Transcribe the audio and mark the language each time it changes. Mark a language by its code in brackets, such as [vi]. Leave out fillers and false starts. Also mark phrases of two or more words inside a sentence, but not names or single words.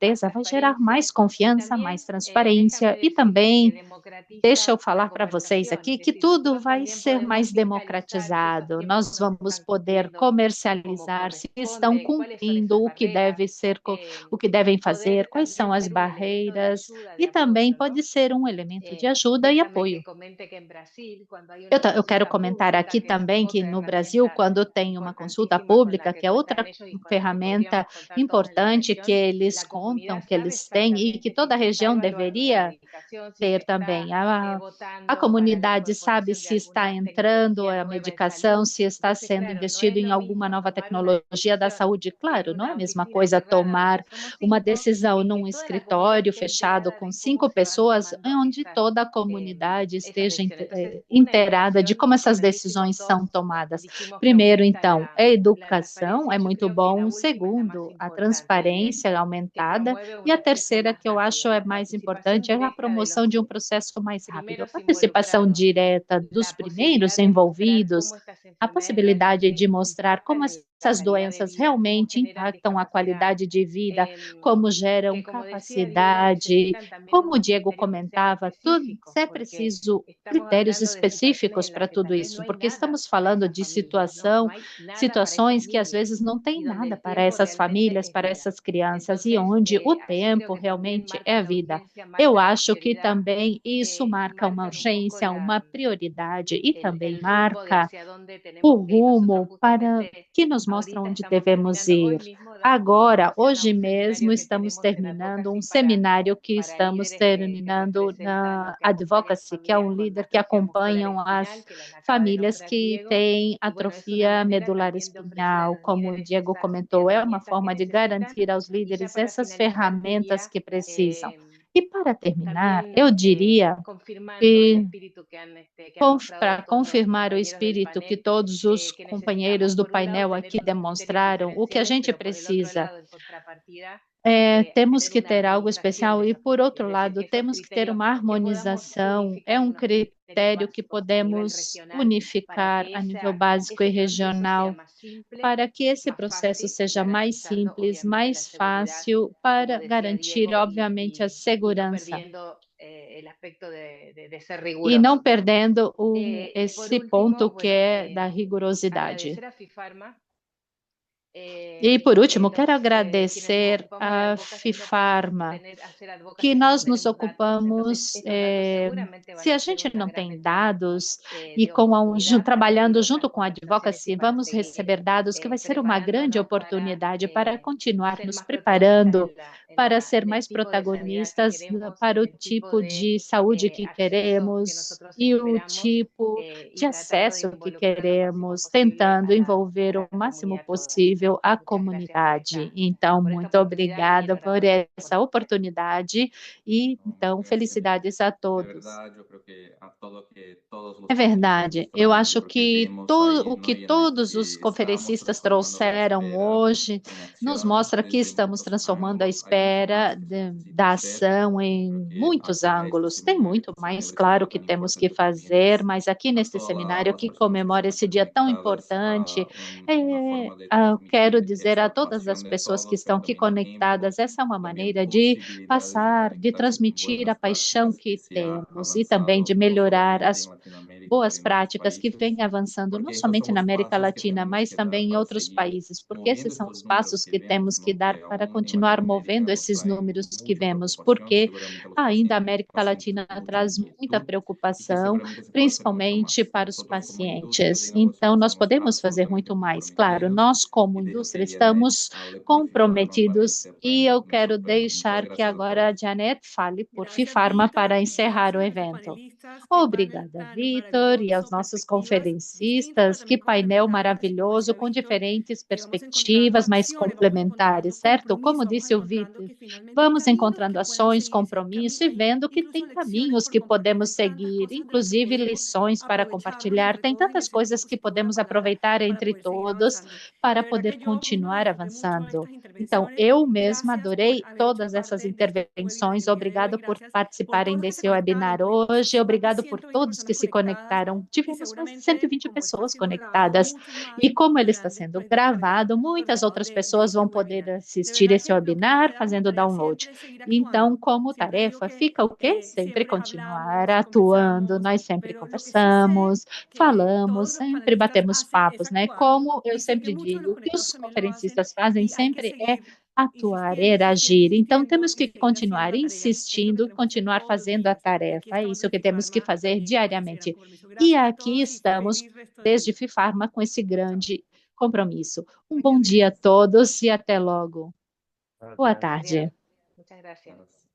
[pt] certeza vai gerar mais [es] transparencia y [pt] confiança, mais [es] también [pt] transparência [es] déjame [pt] e [es] decirte que [pt] também deixa eu [es] democratiza la [pt] falar para vocês [es] conversación, [pt] aqui [es] es [pt] que [es] decir, [pt] tudo [es] nosotros [pt] vai [es] también [pt] ser [es] podemos [pt] mais [es] fiscalizar si esos [pt] democratizado. [es] tiempos [pt] Nós [es] no se [pt] vamos [es] están [pt] poder [es] cumpliendo como [pt] comercializar se estão [es] corresponde, cuáles son [pt] cumprindo [es] esas [pt] o que [es] barreras, [pt] deve ser, o que devem fazer, poder quais são [es] también [pt] as [es] ser un elemento de [pt] barreiras [es] ayuda, de [pt] e também [es] apoyo, [pt] pode [es] ¿no? [pt] ser um elemento de ajuda e [es] Déjame que [pt] apoio. [es] comente que en Brasil, cuando hay [pt] Eu, [es] una [pt] eu quero [es] consulta [pt] comentar [es] pública, [pt] aqui [es] que es [pt] também que [es] otra [pt] no Brasil, [es] herramienta [pt] quando tem uma consulta [es] importantísima con la [pt] pública, [es] que [pt] que é [es] cuentan [pt] outra [es] ellos y con la que [pt] ferramenta [es] podríamos contar todos en la [pt] importante que [es] región, [pt] eles [es] la [pt] contam, [es] comunidad [pt] que [es] sabe [pt] eles têm e que [es] exactamente si [pt] toda a [es] se está [pt] região [es] evaluando una [pt] deveria [es] medicación, si se [pt] ter [es] está [pt] também. A [es] votando para la [pt] comunidade sabe [es] incorporación de [pt] se está [es] alguna [pt] entrando [es] tecnología [pt] a [es] nueva en [pt] medicação, [es] salud. [pt] se está [es] Entonces, [pt] sendo [es] claro, no [pt] investido [es] es [pt] em [es] lo [pt] alguma [es] mismo [pt] nova [es] tomar una [pt] tecnologia da [es] decisión [pt] saúde. [es] en [pt] Claro, não é [es] una [pt] a mesma [es] oficina [pt] coisa [es] cerrada [pt] tomar [es] donde somos [pt] uma [es] 5 [pt] decisão [es] y que [pt] num [es] toda la comunidad [pt] escritório [es] esté [pt] fechado [es] enterada [pt] com [es] de cómo [pt] 5 [es] se van [pt] pessoas, [es] tomando [pt] onde toda a comunidade [es] esas [pt] esteja [es] decisiones. Entonces, una [pt] inteirada de [es] educación, [pt] como essas [es] como dijimos, [pt] decisões são [es] dos, [pt] tomadas. [es] dijimos que [pt] Primeiro, [es] aumenta [pt] então, a [es] la [pt] educação [es] transparencia. [pt] é [es] Yo [pt] muito [es] creo que la [pt] bom. [es] última es la más [pt] Segundo, a [es] importante, [pt] transparência [es] que [pt] aumentada. [es] promueve [pt] E [es] un [pt] a [es] acceso [pt] terceira, [es] más [pt] que eu acho [es] rápido, [pt] é [es] la [pt] mais [es] participación [pt] importante, é a [es] directa de [pt] promoção [es] los [pt] de um processo mais rápido. A [es] primeros [pt] participação [es] involucrados, [pt] direta dos [es] la [pt] primeiros [es] posibilidad de mostrar [pt] envolvidos, [es] cómo estas [pt] a [es] enfermedades [pt] possibilidade de [es] realmente [pt] mostrar como [es] impactan en la [pt] essas [es] calidad de [pt] doenças [es] vida, cómo [pt] realmente [es] generan [pt] impactam a [es] discapacidad, [pt] qualidade de vida, em, como geram [es] que como decía Diego, [pt] capacidade, [es] necesitan también [pt] como o [es] unos [pt] Diego [es] criterios que sean [pt] comentava, tudo [es] específicos, [pt] é [es] porque [pt] preciso [es] estamos [pt] critérios [es] hablando de situaciones [pt] específicos [es] en las [pt] para [es] que [pt] tudo [es] tal vez no [pt] isso, [es] hay [pt] porque [es] nada [pt] estamos [es] para [pt] falando [es] esas [pt] de [es] familias, no hay nada para esos [pt] situações que às [es] niños [pt] vezes não tem [es] y donde [pt] nada [es] el [pt] para [es] tiempo [pt] essas [es] realmente [pt] famílias, [es] es [pt] para [es] vida. [pt] essas crianças, e [es] Entonces, [pt] onde o [es] allí creo [pt] tempo [es] que también [pt] realmente [es] marca [pt] é [es] la [pt] vida. [es] urgencia, [pt] Eu [es] marca la [pt] acho que [es] prioridad, [pt] também isso marca uma [es] marcan un poco [pt] urgência, uma prioridade e também [es] el rumbo de [pt] marca [es] hacia dónde [pt] o [es] tenemos que ir. Nosotros [pt] rumo para [es] justamente [pt] que nos mostra [es] ahorita [pt] onde [es] estamos [pt] devemos [es] terminando, hoy [pt] ir. [es] mismo damos [pt] Agora, [es] continuación a [pt] hoje [es] un [pt] mesmo, [es] seminario que [pt] estamos [es] tenemos en [pt] terminando um [es] Advocacy [pt] seminário que [es] para [pt] estamos [es] líderes que [pt] terminando [es] representan [pt] na [es] o que acompañan [pt] Advocacy, que é [es] familias [pt] um [es] con [pt] líder que [es] atrofia muscular [pt] acompanham [es] espinal, [pt] as [es] que las acaba de [pt] famílias [es] nombrar [pt] que [es] Diego. [pt] têm [es] Y bueno, es una [pt] atrofia [es] manera [pt] medular [es] también de ofrecer a [pt] espinhal, [es] los [pt] como o [es] líderes [pt] Diego [es] esas [pt] comentou, é uma [es] herramientas que [pt] forma de [es] necesitan. [pt] garantir aos [es] Y ya [pt] líderes [es] para [pt] essas [es] finalizar, [pt] ferramentas [es] diría [pt] que precisam. eh, E para terminar, [es] también [pt] eu diria [es] confirmando el [pt] que [es] espíritu que han mostrado [pt] para [es] todos los [pt] confirmar o [es] compañeros del [pt] espírito que [es] panel, [pt] todos os [es] que necesitamos, [pt] companheiros do [es] por un lado, [pt] painel [es] tener [pt] aqui [es] unos criterios [pt] demonstraram, o que a [es] diferenciales, [pt] gente [es] pero por el otro [pt] precisa [es] lado, en contrapartida, [pt] temos [es] tener [pt] que [es] una [pt] ter algo [es] armonización [pt] especial [es] de [pt] e, [es] esos [pt] por [es] criterios, [pt] outro [es] es decir, [pt] lado, [es] que esos [pt] temos que ter [es] criterios, [pt] uma [es] que podamos [pt] harmonização. É [es] unificar [pt] um [es] unos criterios [pt] critério que [es] básicos a nivel [pt] podemos [es] regional para [pt] unificar [es] que [pt] a nível básico e [es] ese proceso sea [pt] regional, [es] más simple, [pt] para que esse [es] más [pt] processo [es] fácil, [pt] seja mais [es] garantizando [pt] simples, [es] obviamente la [pt] mais [es] seguridad, [pt] fácil, [es] como [pt] para [es] decía [pt] garantir, [es] Diego, [pt] obviamente, a [es] y no [pt] segurança. [es] perdiendo el aspecto de ser [pt] E não [es] riguroso, ¿no? [pt] perdendo [es] Por [pt] esse ponto [es] último, [pt] que [es] bueno, [pt] é da rigorosidade. [es] agradecer a FIFARMA [pt] E, por último, quero [es] quienes nos [pt] agradecer [es] ocupamos de [pt] a [es] advocacy, no podemos [pt] FIFARMA, [es] hacer [pt] que [es] advocacy si no [pt] nós nos [es] tenemos datos. Entonces, [pt] ocupamos, [es] estos datos seguramente van [pt] se [es] a [pt] a [es] ser [pt] gente [es] una [pt] não [es] gran [pt] tem [es] ventana [pt] dados, e [es] de [pt] com [es] oportunidad para [pt] trabalhando [es] seguir [pt] junto [es] otras [pt] com a [es] conversaciones y [pt] Advocacy, [es] para [pt] vamos [es] seguir [pt] receber dados que vai ser uma grande [es] preparándonos para [pt] oportunidade para continuar [es] ser [pt] nos [es] más protagonistas [pt] preparando para ser mais protagonistas para o tipo de saúde que queremos e o tipo de acesso que queremos, tentando envolver o máximo possível a comunidade. Então, muito obrigada por essa oportunidade e, então, [es] felicidades a De todos. verdad, yo creo que a todo que todos los [pt] É verdade. [es] conferencistas [pt] Eu [es] traen, [pt] acho [es] porque [pt] que [es] vemos ahí, [pt] o [es] ¿no? [pt] que [es] Y en [pt] todos os [es] que estábamos [pt] conferencistas [es] transformando la [pt] trouxeram [es] espera [pt] hoje [es] en [pt] nos [es] acción [pt] mostra que [es] desde [pt] estamos [es] muchos [pt] transformando a [es] ángulos. Hay mucho [pt] espera [es] más que se necesita [pt] da [es] hacer. [pt] ação em [es] Creo que [pt] muitos [es] acá este [pt] ângulos. Tem [es] seminario [pt] muito [es] que [pt] mais, [es] celebra este [pt] claro, [es] día [pt] que [es] tan [pt] temos que [es] importante también [pt] fazer, [es] es [pt] mas aqui [es] a [pt] neste [es] todas [pt] seminário [es] las [pt] que [es] personas que [pt] comemora [es] están [pt] esse [es] acá [pt] dia tão [es] conectadas, [pt] importante, [es] una forma de [pt] eu quero [es] transmitir [pt] dizer a [es] esta [pt] todas as [es] pasión de [pt] pessoas que [es] todos, [pt] estão [es] pero [pt] aqui [es] también tiempo, [pt] conectadas, essa é uma [es] también [pt] maneira de [es] posibilidades de [pt] passar, de [es] conectarse con [pt] transmitir a [es] buenas [pt] paixão [es] prácticas que [pt] que [es] se ha [pt] temos e também de [es] avanzado no [pt] melhorar [es] solamente en [pt] as [es] Latinoamérica, [pt] boas [es] pero en otros [pt] práticas que [es] países, [pt] vêm avançando não [es] porque estos [pt] somente [es] son [pt] na [es] los [pt] América [es] pasos que [pt] Latina, [es] tenemos [pt] mas [es] que dar [pt] também em [es] para [pt] outros [es] seguir [pt] países, porque [es] moviendo [pt] esses são [es] estos [pt] os [es] números [pt] passos [es] que [pt] que temos [es] vemos, [pt] que [es] ¿no? [pt] dar [es] Que [pt] para [es] aún en [pt] continuar [es] Latinoamérica [pt] movendo [es] nos [pt] esses [es] traen [pt] números que [es] mucha [pt] vemos, [es] preocupación, [pt] porque [es] seguramente a los [pt] ainda a América [es] pacientes [pt] Latina [es] mucha [pt] traz muita [es] inquietud y que [pt] preocupação, [es] seguramente se puede hacer mucho [pt] principalmente [es] más. [pt] para os [es] Nosotros como industria de [pt] pacientes. Então, [es] innovación [pt] nós [es] estamos [pt] podemos fazer muito [es] absolutamente [pt] mais. Claro, [es] comprometidos [pt] nós, como [es] y dejo que [pt] indústria, [es] Janet [pt] estamos [es] hable por FIFARMA para ir [pt] comprometidos e eu [es] cerrando [pt] quero [es] nuestro pleno. Muchas [pt] deixar que [es] gracias, [pt] agora a [es] doctora. [pt] Janet fale por [es] Gracias, [pt] FIFARMA [es] Víctor, [pt] para [es] y [pt] encerrar o [es] gracias a estos [pt] evento. [es] panelistas. Qué panel [pt] Obrigada, [es] tan [pt] Vitor, e aos [es] maravilloso, [pt] nossos [es] perspectivas distintas, pero [pt] conferencistas. Que [es] también [pt] painel [es] complementarias, como [pt] maravilhoso, [es] decía [pt] com [es] Víctor, [pt] diferentes [es] vamos encontrando [pt] perspectivas, mas [es] acciones, [pt] vamos encontrando complementares, certo? Como [es] compromisos, vamos [pt] disse o [es] encontrando [pt] Vitor, [es] que finalmente hay [pt] vamos [es] caminos [pt] encontrando [es] que pueden [pt] ações, [es] seguirse, [pt] compromisso e [es] hay [pt] vendo que [es] incluso [pt] tem [es] lecciones [pt] caminhos [es] por [pt] que [es] compartir, [pt] podemos [es] hay tantas [pt] seguir, [es] cosas de las que [pt] inclusive [es] podemos [pt] lições para [es] aprovecharnos [pt] compartilhar. [es] entre [pt] Tem [es] todos en [pt] tantas [es] el sentido [pt] coisas que [es] positivo de la [pt] podemos [es] palabra [pt] aproveitar [es] para [pt] entre [es] poder seguir [pt] todos [es] avanzando. [pt] para [es] De verdad [pt] poder [es] que yo [pt] continuar [es] disfruté mucho [pt] avançando. [es] estas [pt] Então, [es] intervenciones. [pt] eu mesma [es] Gracias por [pt] adorei [es] haber hecho [pt] todas essas [es] parte de este webinar en [pt] intervenções. [es] el día de hoy. [pt] Obrigado por [es] Gracias por [pt] participarem [es] todos los que se [pt] desse [es] conectaron. [pt] webinar [es] Tuvimos [pt] hoje. [es] más de [pt] Obrigado por [es] 120 [pt] todos que [es] personas [pt] se [es] conectadas [pt] conectaram. [es] y [pt] Tivemos mais de [es] seguramente, [pt] 120 [es] como está [pt] pessoas [es] siendo grabado, [pt] conectadas. [es] muchos más [pt] E como ele está [es] podrán [pt] sendo [es] después descargar [pt] gravado, [es] los [pt] muitas [es] resultados [pt] outras [es] de [pt] pessoas [es] este [pt] vão poder [es] webinar. De [pt] assistir [es] verdad [pt] esse [es] que lo que nos [pt] webinar [es] queda como [pt] fazendo [es] tarea [pt] download. [es] siempre es seguir [pt] Então, [es] actuando. [pt] como [es] Siempre digo [pt] tarefa, [es] que [pt] fica o quê? Sempre [es] siempre [pt] continuar [es] hablamos, [pt] atuando. [es] conversamos, [pt] Nós sempre [es] pero lo que sí sé [pt] conversamos, [es] que [pt] falamos, [es] todos los [pt] sempre [es] panelistas [pt] batemos [es] hacen es [pt] papos, né? [es] actuar [pt] Como eu [es] y sé que [pt] sempre [es] muchos de los [pt] digo, o que [es] conectados [pt] os [es] también lo hacen [pt] conferencistas fazem [es] y hay que [pt] sempre é [es] seguir [pt] atuar, [es] insistiendo, [pt] é [es] insistiendo, [pt] agir. Então, [es] insistiendo [pt] temos [es] y [pt] que [es] seguir haciendo [pt] continuar [es] la tarea. Es lo que [pt] insistindo, [es] tenemos que hacer [pt] continuar [es] todos los [pt] fazendo a [es] días. Y aquí [pt] tarefa. É [es] estamos [pt] isso [es] de [pt] que temos que [es] Fifarma [pt] fazer [es] también con ese gran [pt] diariamente. [es] compromiso. [pt] E [es] Gracias a [pt] aqui [es] todos y [pt] estamos, [es] feliz resto de [pt] desde [es] día. [pt] Fifarma, com esse [es] Chao. [pt] grande compromisso. Um bom dia a todos e até logo. Boa tarde. [es] Adiós. Muchas gracias.